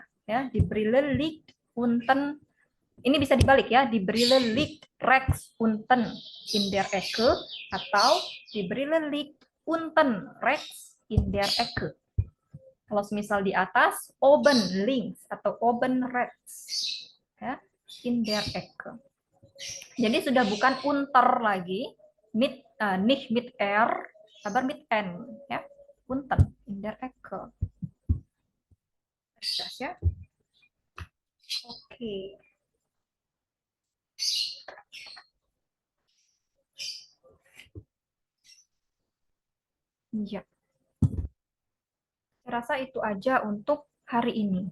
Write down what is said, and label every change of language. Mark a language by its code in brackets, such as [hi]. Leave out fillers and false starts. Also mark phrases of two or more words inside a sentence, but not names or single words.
[id] Ya, [de] die Brille liegt unten. [id] Ini bisa dibalik ya, [de] die Brille liegt rechts unten in der Ecke atau die Brille liegt unten rechts in der Ecke. [id] Kalau misal di atas, [de] oben links atau oben rechts, ya, in der Ecke. [id] Jadi sudah bukan unter lagi, [de] nicht mit aber mit n, [id] ya. [de] Unten, in der Ecke. [id] Jelas ya. Oke. Ya. Saya rasa itu aja untuk hari ini.